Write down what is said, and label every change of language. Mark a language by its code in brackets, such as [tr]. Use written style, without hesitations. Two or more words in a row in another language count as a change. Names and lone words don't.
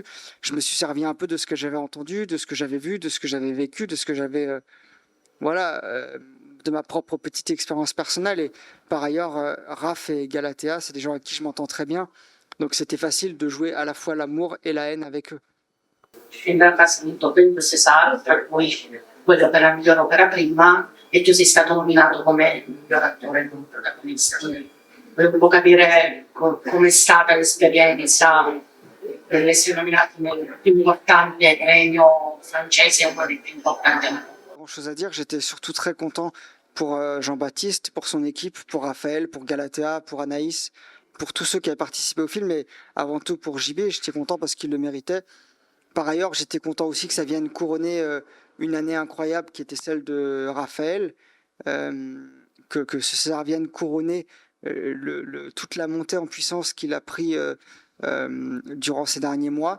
[fr] Je me suis servi un peu de ce que j'avais entendu, de ce que j'avais vu, de ce que j'avais vécu, de ce que j'avais de ma propre petite expérience personnelle. Et par ailleurs, Raph et Galatea, c'est des gens avec qui je m'entends très bien, donc c'était facile de jouer à la fois l'amour et la haine avec eux. [it] In realtà si vinto 26 sale, tra cui quello per la miglior opera prima, e tu sei stato nominato come il miglior attore come protagonista. Quindi volevo un po' capire com'è stata l'esperienza per essere nominato nel più importante premio francese e uno dei più importanti. [fr] Grand chose à dire, j'étais surtout très content pour Jean-Baptiste, pour son équipe, pour Raphaël, pour Galatea, pour Anaïs, pour tous ceux qui avaient participé au film, et avant tout pour JB, j'étais content parce qu'il le méritait. Par ailleurs, j'étais content aussi que ça vienne couronner une année incroyable qui était celle de Raphaël, que ce César vienne couronner toute la montée en puissance qu'il a pris durant ces derniers mois.